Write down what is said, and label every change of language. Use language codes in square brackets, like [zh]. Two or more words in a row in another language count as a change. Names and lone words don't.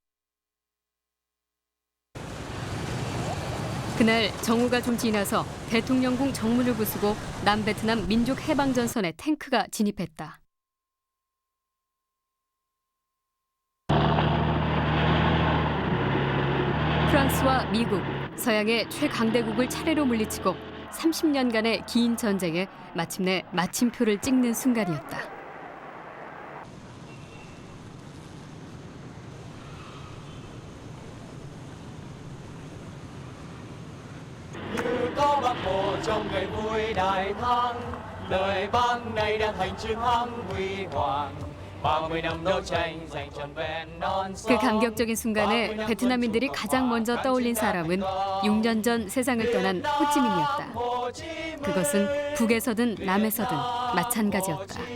[ko] 그날 정오가 좀 지나서 대통령궁 정문을 부수고 남베트남 민족해방전선에 탱크가 진입했다. 프랑스와 미국, 서양의 최강대국을 차례로 물리치고 30년간의 긴 전쟁에 마침내 마침표를 찍는 순간이었다. [vi] trong ngày vui đại thắng lời bác này đã thành chiến thắng huy hoàng 30 năm đấu tranh giành trọn vẹn non sông. [ko] 그 감격적인 순간에 베트남인들이 가장 먼저 떠올린 사람은 6년 전 세상을 떠난 호찌민이었다. 그것은 북에서든 남에서든 마찬가지였다.